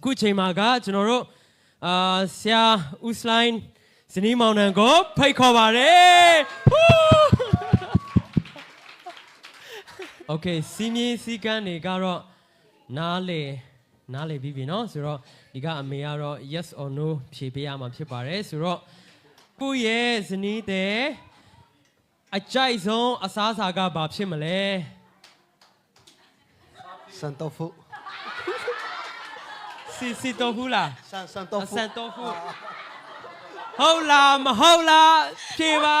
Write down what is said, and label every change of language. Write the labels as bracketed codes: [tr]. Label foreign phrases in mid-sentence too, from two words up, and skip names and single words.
[my] အခုချိန်မှာကကျွန်တော်တို့ဆရာဦးစလိုင်းဇနီးမောင်နှံကိုဖိတ်ခေါ်ပါတယ်โอเคစီမင်းစီကန်းတွေကတော့နားလေပြီးပြီเนาะဆိုတော့ဒီကအမေကတော့ [en] yes or no [my] ဖြေပေးရမှာဖြစ်ပါတယ်ဆိုတော့ကိုရဲ့ဇနီးတဲ့အကြိုက်ဆုံးအစားအစာကဘာဖြစ်မလဲ စန်တိုဖူ စီတိုဖူလား စန်တိုဖူ ဟုတ်လားမဟုတ်လားဖြေပါ